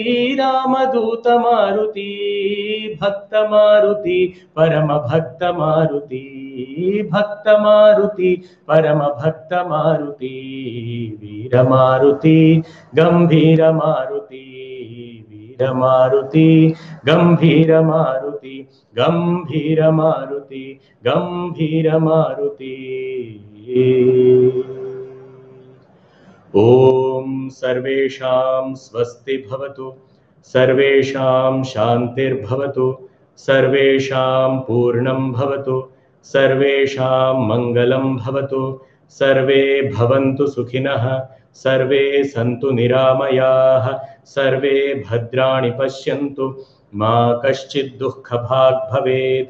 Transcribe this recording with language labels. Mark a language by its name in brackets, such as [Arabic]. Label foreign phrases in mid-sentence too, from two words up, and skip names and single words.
[Gujarati] રામદૂત મારુતિ, ભક્ત મારુતિ પરમ ભક્ત મારુતિ, ભક્ત મારુતિ પરમ ભક્ત મારુતિ, વીર મારુતિ ગંભીર મારુતિ, વીર મારુતિ ગંભીર મારુતિ, ગંભીર મારુતિ ગંભીર મારુતિ. [Sanskrit] ओम सर्वेषां स्वस्ति भवतु, सर्वेषां शान्तिर्भवतु, सर्वेषां पूर्णं भवतु, सर्वेषां मङ्गलं भवतु, सर्वे भवन्तु सुखिनः, सर्वे सन्तु निरामयाः, सर्वे भद्राणि पश्यन्तु, मा कश्चित् दुःखभाग् भवेत्.